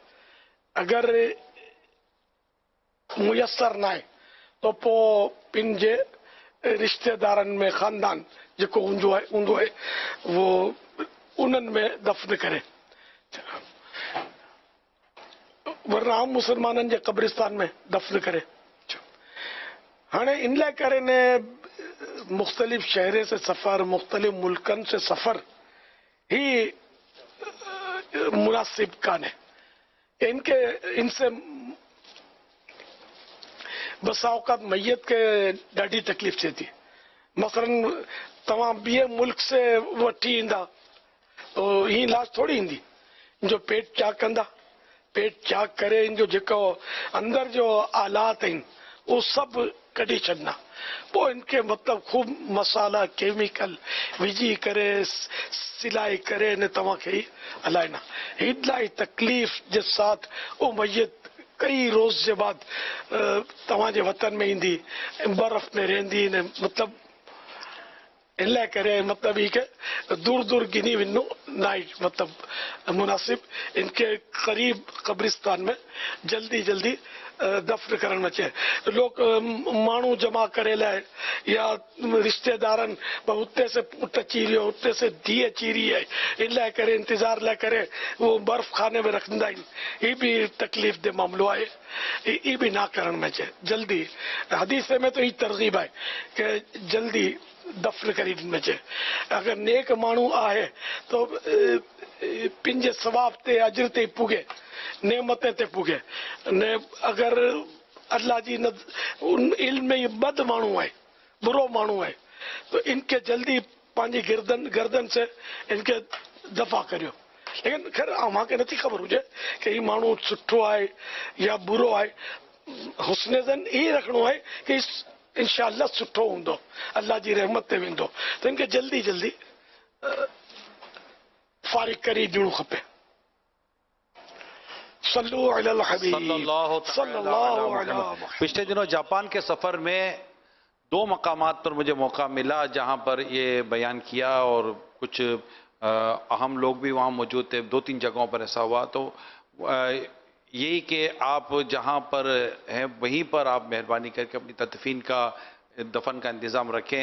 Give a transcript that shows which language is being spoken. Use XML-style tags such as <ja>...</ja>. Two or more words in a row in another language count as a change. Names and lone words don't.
<sd>अगरि मुयसर न आहे त पोइ पंहिंजे रिश्तेदारनि में ख़ानदान जेको हूंदो आहे उहो उन्हनि में दफ़न करे, वरना आम मुसलमाननि जे क़ब्रिस्तान में दफ़न करे। हाणे इन लाइ करे ने मुख़्तलिफ़ शहरे से सफ़र, मुख़्तलिफ़ मुल्कनि से सफ़र ही मुनासिब कान्हे। इनसे बसा औक़ात मैयत के ॾाढी तकलीफ़ थिए थी। मसलन तव्हां ॿिए मुल्क से वठी ईंदा तो हीअं इलाज थोरी ईंदी, जो पेट चाक कंदा, पेट चाक करे इन जो जेको अंदरि जो आलात आहिनि उहो सभु कढी छॾंदा, पोइ इनके मतिलबु ख़ूब मसाला केमिकल विझी करे सिलाई करे ने तव्हांखे हलाइना। इलाही तकलीफ़ जे साथ वो मैयत कई रोज़ जे बाद तव्हांजे वतन में ईंदी, बर्फ़ में रहंदी ने, मतिलबु इन लाइ करे मतिलबु ही के दूर दूर गिनी वञो न आहे मतिलबु मुनासिब। इनके क़रीब क़ब्रिस्तान में जल्दी जल्दी दफ़न करण में अचे। लोग माण्हू जमा करे लाइ या रिश्तेदारनि उते से पुट अची वियो, उते से धीउ अची रही आहे, इन लाइ करे इंतज़ार लाइ करे उहो बर्फ़ खाने में रखंदा आहिनि। ही बि तकलीफ़ जो मामलो आहे, ही बि ना करण में अचे जल्दी। हदीस में तो ही तरगीब आहे कि जल्दी दफ़न करे में अचे। अगरि नेक माण्हू आहे तो पंहिंजे सवाब ते अजर ते पुगे, नेमत ते पुगे ने। अगरि अल्लाह जी उन इल्म में ये बद माण्हू आहे, बुरो माण्हू आहे, तो इनके जल्दी पंहिंजी गर्दन से इनके दफ़ा करियो। लेकिन ख़ैर मूंखे नथी ख़बर हुजे कि ही माण्हू सुठो आहे या बुरो आहे। हुस्न ज़न ई रखणो आहे कि इंशाअल्लाह सुठो हूंदो, अल्लाह जी रहमत ते वेंदो, त इनके जल्दी जल्दी फारिग करे ॾियणो खपे।</sd> <hi>पिछले दिनों जापान के सफ़र में दो मकामात पर मुझे मौका मिला जहां पर ये बयान किया, और कुछ अहम लोग भी वहां मौजूद थे। दो तीन जगहों पर ऐसा हुआ, तो यही कि आप जहां पर हैं वहीं पर आप मेहरबानी करके अपनी तदफीन का, दफन का इंतज़ाम रखें।</hi>